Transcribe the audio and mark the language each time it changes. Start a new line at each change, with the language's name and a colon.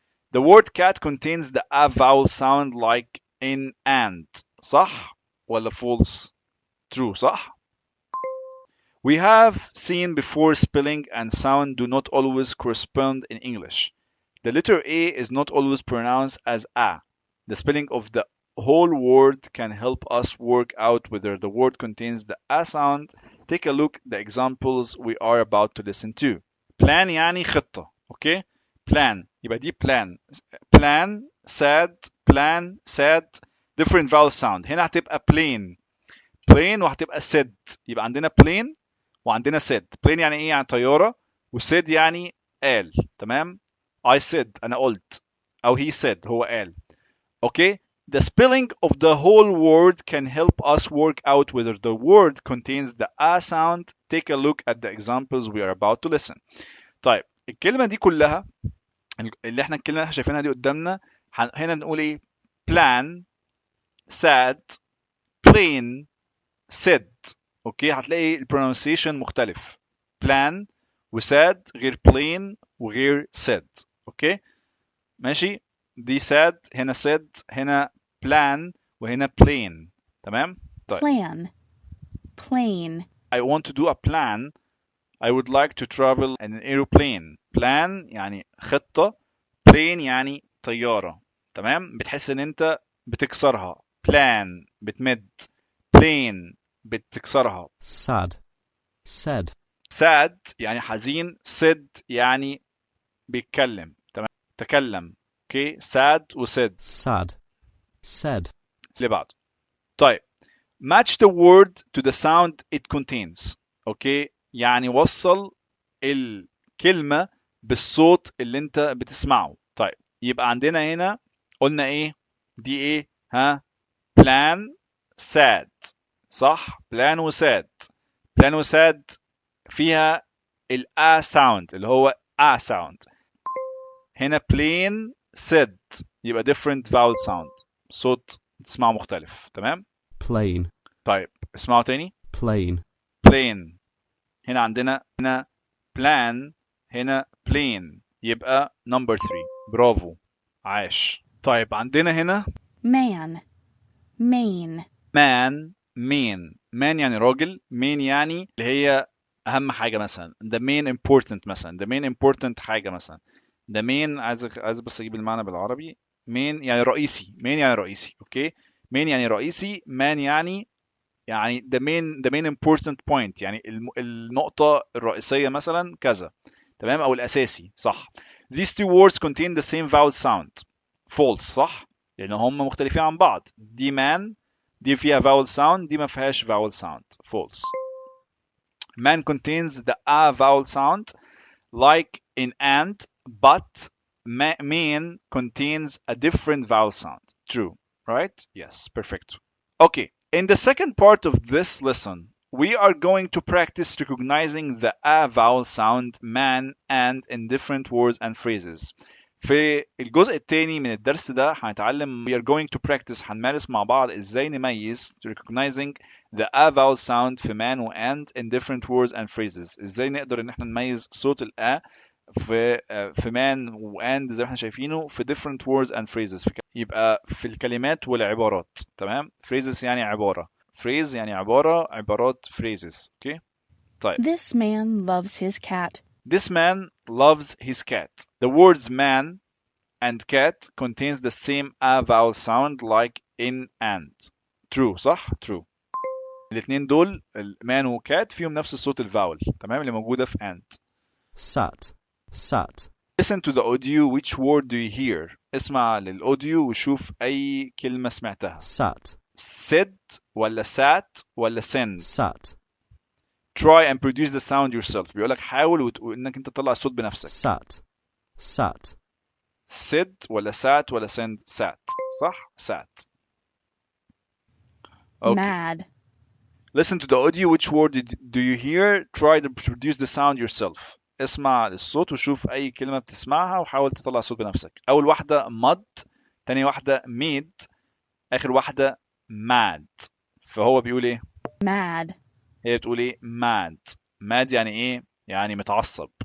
English: The word cat contains the a vowel sound like in and.
Arabic: صح ولا false?
English: True. صح. We have seen before spelling and sound do not always correspond in English. The letter A is not always pronounced as a. The spelling of the whole word can help us work out whether the word contains the a sound. Take a look at the examples we are about to listen to.
Arabic: Plan يعني خطة.
English: Okay.
Arabic: plan يبقى دي plan.
English: plan sad plan sad different vowel sound.
Arabic: هنا هتبقى plain وهتبقى said. يبقى عندنا plain وعندنا said. plain يعني ايه؟ يعني طيارة. وsaid يعني قال. تمام.
English: I said
Arabic: أنا قلت، أو
English: he said
Arabic: هو قال.
English: Okay. The spelling of the whole word can help us work out whether the word contains the a sound. Take a look at the examples we are about to listen.
Arabic: طيب الكلمة دي كلها اللي احنا الكلمة اللي احنا شايفينها دي قدامنا هنا نقول ايه؟
English: plan sad plain said.
Arabic: اوكي، هتلاقي البرونسيشن مختلف. plan وساد غير plain وغير said. اوكي ماشي، دي sad هنا said هنا plan وهنا plain. تمام. طيب.
English: Plan. Plane. I want to do a plan. I would like to travel in an aeroplane.
Arabic: plan يعني خطة، plane يعني طيارة. تمام، بتحس ان انت بتكسرها. plan بتمد، plane بتكسرها.
English: sad, said,
Arabic: sad يعني حزين، said يعني بيتكلم. تمام، تكلم. اوكي، sad و said.
English: sad, said, اللي بعده. طيب، match the word to the sound it contains.
Arabic: اوكي، يعني وصل الكلمة بالصوت اللي انت بتسمعه. طيب، يبقى عندنا هنا قلنا ايه؟ دي ايه؟ ها، plan sad. صح، plan و sad. plan و sad فيها ال a sound اللي هو a sound. هنا plain said يبقى
English: different vowel sound،
Arabic: صوت تسمعه مختلف. تمام.
English: plain,
Arabic: طيب اسمعوا تاني.
English: plain, plain.
Arabic: هنا عندنا هنا plan هنا plain، يبقى number 3. برافو، عاش. طيب عندنا هنا
English: Man. Main.
Arabic: man man يعني راجل، main يعني اللي هي أهم حاجة، مثلا
English: the main important،
Arabic: مثلا the main important حاجة، مثلا the main. عايز بس أجيب المعنى بالعربي. main يعني رئيسي، main يعني رئيسي. أوكي، main يعني رئيسي، man يعني
English: the main important point
Arabic: يعني النقطة الرئيسية مثلا كذا. تمام، أو الأساسي. صح.
English: These two words contain the same vowel sound. false.
Arabic: صح، لأن هم مختلفين عن بعض. دي man دي فيها vowel sound، دي ما فيهاش vowel sound.
English: false. man contains the a vowel sound like in and, but mean contains a different vowel sound. True. Right? Yes. Perfect. Okay. In the second part of this lesson, we are going to practice recognizing the a vowel sound man and in different words and phrases.
Arabic: في الجزء الثاني من الدرس ده هنتعلم
English: we are going to practice
Arabic: هنمارس مع بعض ازاي نميز
English: recognizing the a vowel sound
Arabic: في man و and
English: in different words and phrases.
Arabic: ازاي نقدر ان احنا نميز صوت ال a في man و and زي ما احنا شايفينه في
English: different words and phrases.
Arabic: يبقى في الكلمات والعبارات. تمام. phrases يعني عبارة، phrase يعني عبارة، عبارات phrases. اوكي طيب.
English: This man loves his cat. This man loves his cat. The words man and cat contains the same a vowel sound like in and. True. صح. True.
Arabic: الاثنين دول man و cat فيهم نفس الصوت الفاول. تمام، اللي موجودة في and.
English: sat, sat, Listen to the audio. Which word do you hear?
Arabic: اسمع للأوديو وشوف أي كلمة سمعتها.
English: sat,
Arabic: said ولا sat ولا send.
English: sat, Try and produce the sound yourself.
Arabic: بيقولك حاول إنك أنت تطلع الصوت بنفسك.
English: sat, sat,
Arabic: said ولا sat ولا send.
English: sat. صح. sat. Okay. Mad. Listen to the audio. Which word do you hear? Try to produce the sound yourself.
Arabic: اسمع الصوت وشوف أي كلمة بتسمعها وحاول تطلع الصوت بنفسك. أول واحدة mud، تاني واحدة made، آخر واحدة mad. فهو بيقول إيه؟
English: Mad.
Arabic: هي بتقول إيه؟ mad. mad يعني إيه؟ يعني متعصب.